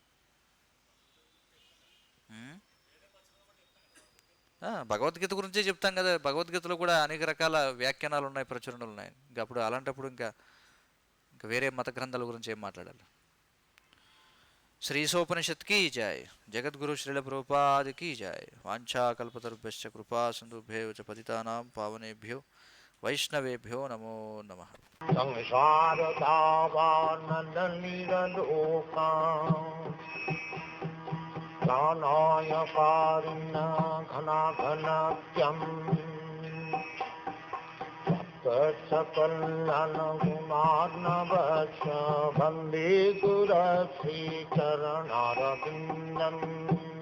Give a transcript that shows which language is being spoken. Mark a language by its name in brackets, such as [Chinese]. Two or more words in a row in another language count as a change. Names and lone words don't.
[Telugu] భగవద్గీత గురించే చెప్తాం కదా. భగవద్గీతలో కూడా అనేక రకాల వ్యాఖ్యానాలు ఉన్నాయి, ప్రచురణలు ఉన్నాయి. ఇంకా అప్పుడు అలాంటప్పుడు ఇంకా వేరే మత గ్రంథాల గురించి ఏం మాట్లాడాలి? [Hindi] శ్రీసోపనిషత్ की जय, जगद्गुरु श्रील प्रभुपाद की जय। [Sanskrit] वाञ्छाकल्पतरुभ्यश्च कृपा सिन्धुभ्यो च पतितानां पावनेभ्यो वैष्णवेभ्यो नमो नमः। सकलन गुणार्णवश वन्दे गुरश्री चरणारविन्दम्।